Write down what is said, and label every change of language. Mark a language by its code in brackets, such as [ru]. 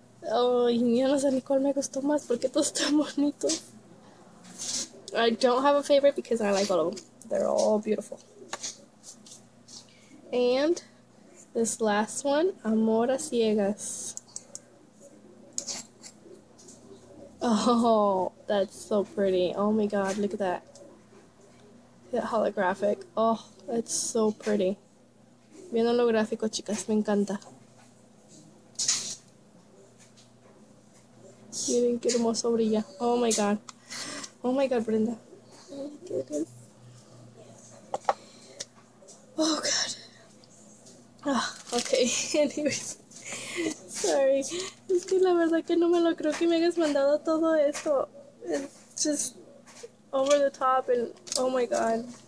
[es] Oh, yo no sé ni cuál me gustó más porque todos están bonitos. [en] I don't have a favorite because I like all of them. They're all beautiful. And this last one, Amor a Ciegas. Oh, that's so pretty. Oh my god, look at that. That holographic. Oh, that's so pretty. [es] Bien holográfico, chicas, me encanta. Miren qué hermoso brilla. [en] Oh my god. Oh my god, Brenda. Oh my goodness. Oh god. Ah, okay. Anyways. Sorry. [es] Es que la verdad que no me lo creo que me hayas mandado todo esto. [en] It's just over the top and oh my god.